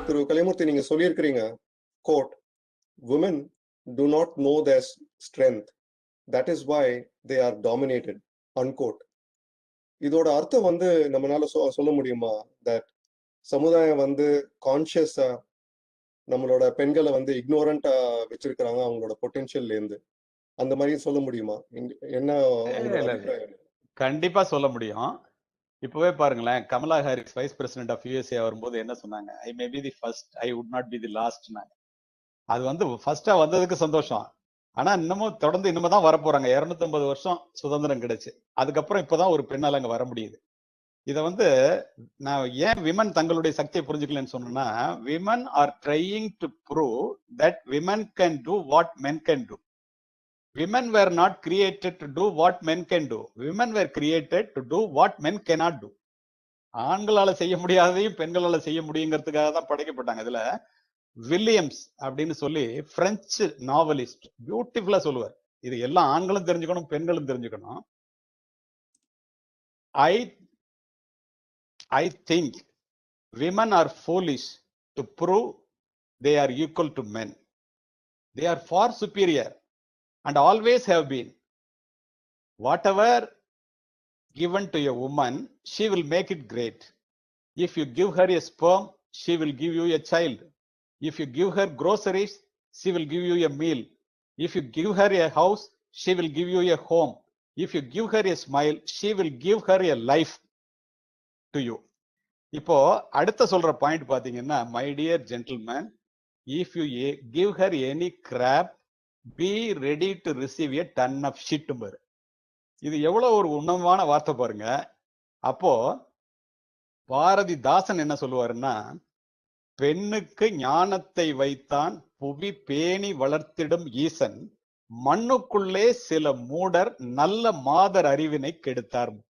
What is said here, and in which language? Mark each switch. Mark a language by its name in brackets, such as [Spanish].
[Tamil] கலைமூர்த்தி நீங்க சொல்லியிருக்கிறீங்க code, [English] women do not know their strength, that is why they are dominated, [Tamil] unquote. இதோட அர்த்தம் வந்து நம்மளால சொல்ல முடியுமா? தட் சமுதாயம் வந்து கான்சியஸா நம்மளோட பெண்களை வந்து இக்னோரண்டா வச்சிருக்கிறாங்க அவங்களோட பொட்டென்ஷியல்ல இருந்து, அந்த மாதிரி சொல்ல முடியுமா? என்ன உங்களோட அபிப்பிராயம்? கண்டிப்பா சொல்ல முடியும். இப்பவே பாருங்களேன், Kamala Harris vice president of USA வரும்போது என்ன சொன்னாங்க? [English] I may be the first, I would not be the last. [Tamil] அது வந்து ஃபர்ஸ்டா வந்ததுக்கு சந்தோஷம். ஆனா இன்னமும் தொடர்ந்து இன்னமும் தான் வரப்போறாங்க. 250 வருஷம் சுதந்திரம் கிடைச்சு, அதுக்கப்புறம் இப்பதான் ஒரு பெண்ணால அங்க வர முடியுது. இத வந்து நான் ஏன் விமன் தங்களுடைய சக்தியை புரிஞ்சுக்கலன்னு சொன்னா, [English] Women are trying to prove that women can do what men can do. Women were not created to do what men can do. Women were created to do what men cannot do. [Tamil] ஆண்களால செய்ய முடியாததையும் பெண்களால செய்ய முடியுங்கிறதுக்காக தான் படைக்கப்பட்டாங்க. இதுல Williams அப்படின்னு சொல்லி French novelist பியூட்டிஃபுல்லா சொல்லுவார். இது எல்லாம் ஆண்களும் தெரிஞ்சுக்கணும், பெண்களும் தெரிஞ்சுக்கணும். [English] I think women are foolish to prove they are equal to men. They are far superior and always have been. Whatever given to a woman, she will make it great. If you give her a sperm, she will give you a child. If you give her groceries, she will give you a meal. If you give her a house, she will give you a home. If you give her a smile, she will give her a life to you. [Tamil] இப்போ அடுத்த சொல்ற point பாத்தீங்கன்னா, [English] my dear gentleman, if you give her any crap, be ready to receive a ton of shit. [Tamil] இது எவ்வளவு ஒரு உன்னதமான வார்த்தை பாருங்க. அப்போ பாரதிதாசன் என்ன சொல்லுவாருன்னா, பெண்ணுக்கு ஞானத்தை வைத்தான் புவி பேணி வளர்த்திடும் ஈசன், மண்ணுக்குள்ளே சில மூடர் நல்ல மாதர் அறிவினை கெடுத்தார்.